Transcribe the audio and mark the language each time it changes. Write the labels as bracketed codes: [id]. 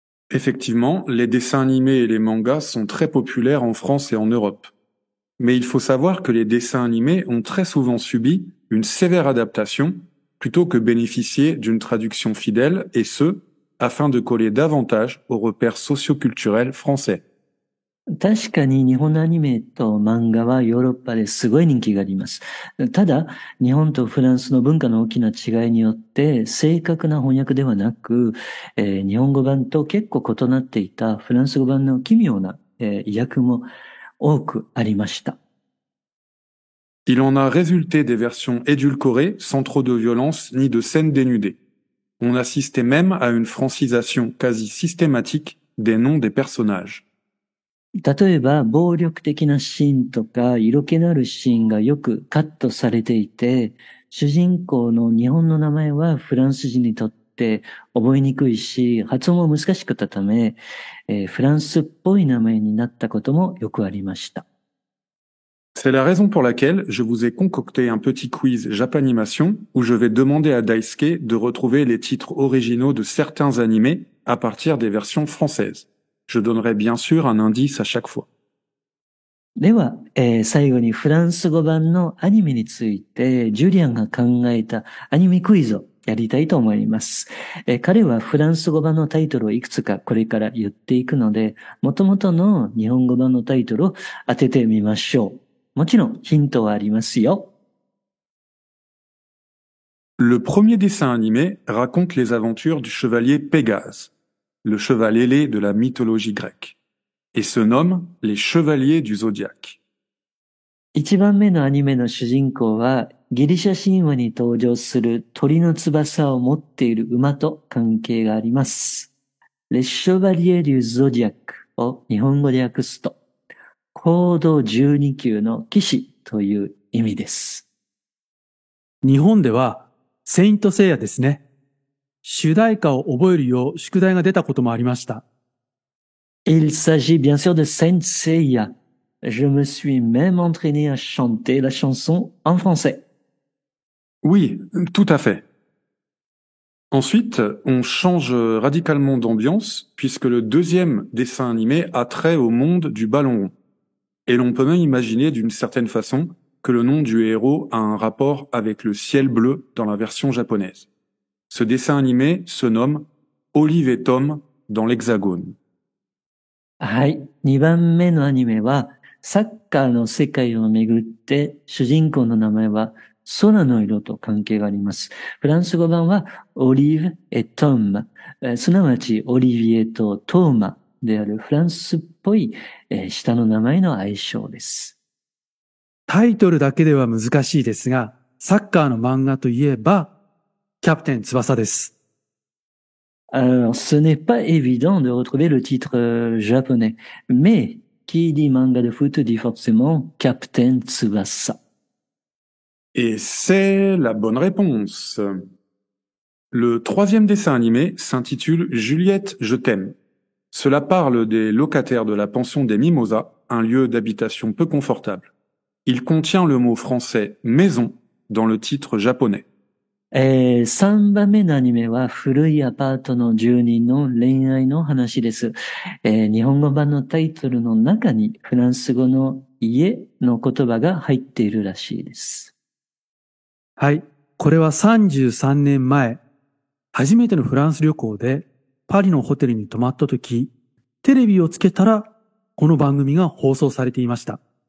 [fr] Effectivement, les dessins animés et les mangas sont très populaires en France et en Europe. Mais il faut savoir que les dessins animés ont très souvent subi une sévère adaptation plutôt que bénéficier d'une traduction fidèle, et ce, afin de coller davantage aux repères socioculturels français. [ja] 確かに日本のアニメと漫画はヨーロッパですごい人気があります。ただ、日本とフランスの文化の大きな違いによって正確な翻訳ではなく、日本語版と結構異なっていたフランス語版の奇妙な、意訳も多くありました。 [fr] Il en a résulté des versions édulcorées, sans trop de violence ni de scènes dénudées. On assistait même à une francisation quasi systématique des noms des personnages. [ja] 例えば、暴力的なシーンとか、色気のあるシーンがよくカットされていて、主人公の日本の名前はフランス人にとって覚えにくいし、発音も難しかったため、フランスっぽい名前になったこともよくありました。 [fr] C'est la raison pour laquelle je vous ai concocté un petit quiz Japanimation où je vais demander à Daisuke de retrouver les titres originaux de certains animés à partir des versions françaises. Je donnerai bien sûr un indice à chaque fois. [ja] では、最後にフランス語版のアニメについて、ジュリアンが考えたアニメクイズをやりたいと思います。彼はフランス語版のタイトルをいくつかこれから言っていくので、元々の日本語版のタイトルを当ててみましょう。もちろんヒントはありますよ。 [fr] Le premier dessin animé raconte les aventures du chevalier Pégase, le cheval ailé de la mythologie grecque, et se nomme les Chevaliers du Zodiaque. [ja] 一番目のアニメの主人公は、ギリシャ神話に登場する鳥の翼を持っている馬と関係があります。 Les Chevaliers du Zodiaque を日本語で訳すと、コード12級の騎士という意味です。日本では、セイントセイヤですね。主題歌を覚えるよう宿題が出たこともありました。 [fr] Il s'agit bien sûr de Saint Seiya. Je me suis même entraîné à chanter la chanson en français. Oui, tout à fait. Ensuite, on change radicalement d'ambiance puisque le deuxième dessin animé a trait au monde du ballon rond. Et l'on peut même imaginer d'une certaine façon que le nom du héros a un rapport avec le ciel bleu dans la version japonaise. Ce dessin animé se nomme Olive et Tom dans l'Hexagone. [ja] はい。 2番目のアニメは、サッカーの世界をめぐって、主人公の名前は空の色と関係があります。フランス語版はオリーブet Tom、すなわちオリビエとトーマであるフランスっぽい、下の名前の愛称です。タイトルだけでは難しいですが、サッカーの漫画といえば、キャプテン翼です。 [fr] Alors, ce n'est pas évident de retrouver le titre japonais, mais qui dit manga de foot dit forcément Captain Tsubasa. Et c'est la bonne réponse. Le troisième dessin animé s'intitule Juliette, je t'aime. Cela parle des locataires de la pension des Mimosas, un lieu d'habitation peu confortable. Il contient le mot français maison dans le titre japonais. [ja] 3番目のアニメは古いアパートの住人の恋愛の話です。日本語版のタイトルの中にフランス語の家の言葉が入っているらしいです。はい。これは33年前、初めてのフランス旅行でパリのホテルに泊まった時、テレビをつけたらこの番組が放送されていました。